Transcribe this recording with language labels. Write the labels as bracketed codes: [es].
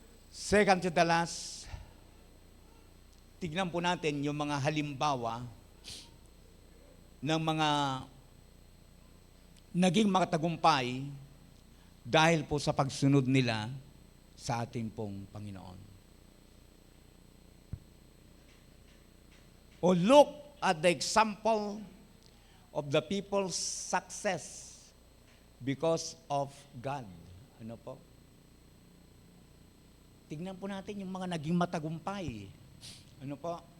[tl] Second to the last, tignan po natin yung mga halimbawa ng mga naging makatagumpay dahil po sa pagsunod nila sa ating pong Panginoon. [en] O look at the example of the people's success because of God. [tl] Ano po? tignan po natin yung mga naging matagumpay. Ano po?